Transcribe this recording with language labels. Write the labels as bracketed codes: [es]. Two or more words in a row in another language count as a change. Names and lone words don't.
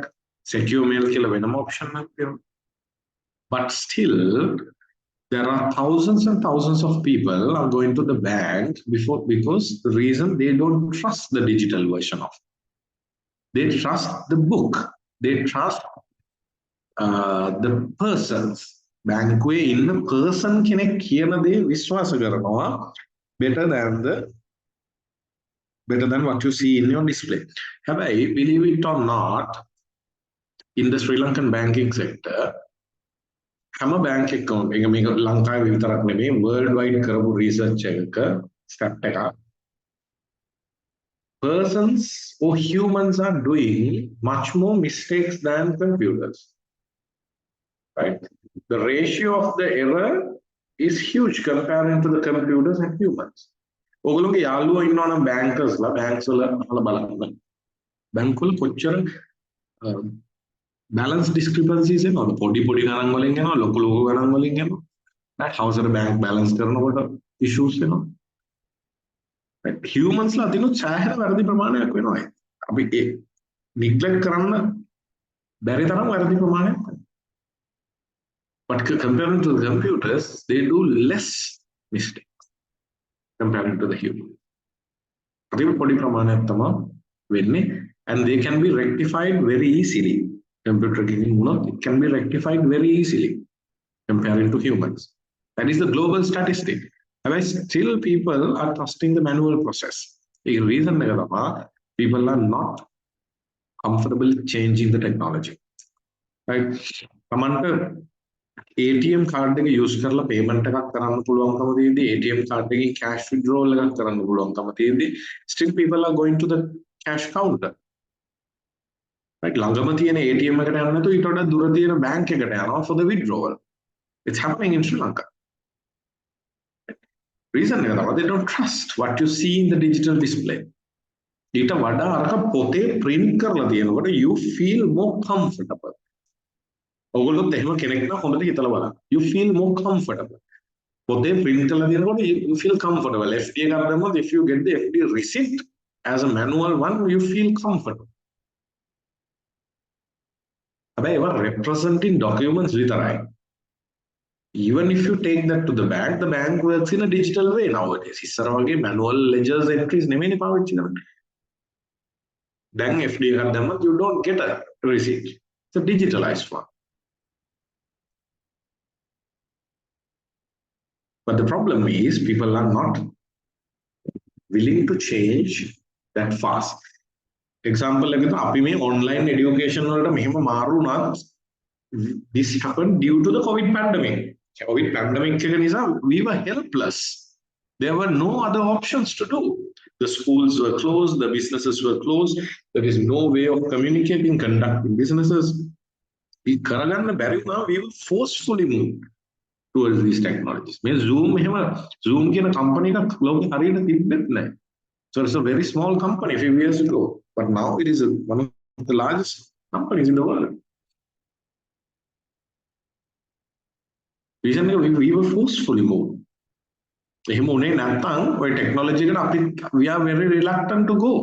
[en] Secure mail kila venam option nakku. But still, there are thousands and thousands of people are going to the bank because the reason they don't trust the digital version of it. They trust the book. They trust the persons. Bankway in the person [si] කෙනෙක් කියන දේ විශ්වාස කරනවා [en] better than what you see in your display. හැබැයි believe it or not, in the Sri Lankan banking sector, හැම bank account [si] එක මේක ලංකාවේ විතරක් නෙමෙයි [en] world wide කරපු research එකක stat එකක් persons or humans are doing much more mistakes than computers, right? The ratio of the error is huge comparing to the computers and humans. [si] ඔගොල්ලෝගේ යාළුවෝ ඉන්නවනම් bankers ලා banks වල අහලා බලන්න. bank වල කොච්චර [en] balance discrepancies [si] එනවද? පොඩි ගණන් වලින් එනවා, ලොකු ගණන් වලින් එනවා. right? හවසට [en] bank balance [si] කරනකොට issues එනවා. humans ලා දිනුත් සෑහෙන වැරදි ප්‍රමාණයක් වෙනවා. අපි ඒ neglect කරන්න බැරි තරම් වැරදි ප්‍රමාණයක් වෙනවා. [en] But comparing to the computers, they do less mistakes comparing to the human. [si] අතින් පොඩි ප්‍රමාණයක් තමයි වෙන්නේ [en] and they can be rectified very easily. Computer [si] එකකින් වුණොත් [en] it can be rectified very easily comparing to humans. That is the global statistic. However, still people are trusting the manual process. The reason people are not comfortable changing the technology. Right? ATM card use කරලා payment [si] එකක් කරන්න පුළුවන්කම තියෙද්දි [en] ATM card එකකින් cash withdrawal [si] එකක් කරන්න පුළුවන්කම තියෙද්දි [en] still people are going to the cash counter. Right? [si] ළඟම තියෙන ATM එකට යන්න නැතුව ඊට වඩා දුර තියෙන bank එකට යනවා [en] for the withdrawal. It's happening in Sri Lanka. Reason they don't trust what you see in the digital display. [si] ඊට වඩා අරක පොතේ print කරලා තියෙනකොට [en] you feel more comfortable. [si] ඔයගොල්ලොත් එහෙම කෙනෙක් නම් හොඳට හිතලා බලන්න. [en] You feel more comfortable. [si] පොතේ print කරලා තියෙනකොට [en] you feel comfortable. FD [si] එකක් දැම්මොත් [en] if you get the FD receipt as a manual one you feel comfortable. [si] හැබැයි ඒවා [en] representing documents [si] විතරයි. [en] Even if you take that to the bank works in a digital way nowadays. [si] ඉස්සර වගේ [en] manual ledgers entries [si] නෙමෙයිනේ පාවිච්චි කරන්නේ. [en] Then FD [si] එකක් දැම්මත් [en] you don't get a receipt. It's a digitalized one. But the problem is people are not willing to change that fast. Example [si] එක අපි මේ [en] online education [si] වලට මෙහෙම මාරු වුණත් [en] this happened due to the COVID pandemic. COVID pandemic [si] එක නිසා [en] we were helpless. There were no other options to do. The schools were closed, the businesses were closed. There is no way of communicating, conducting businesses. We were forcefully moved towards these technologies. [si] Zoom කියන company එකක් ලෝකෙ හරියට තිබ්බෙත් නැහැ. [en] So it's a very small company a few years ago, but now it is one of the largest companies in the world. Recently, we were forcefully moved. Technology, we are very reluctant to go.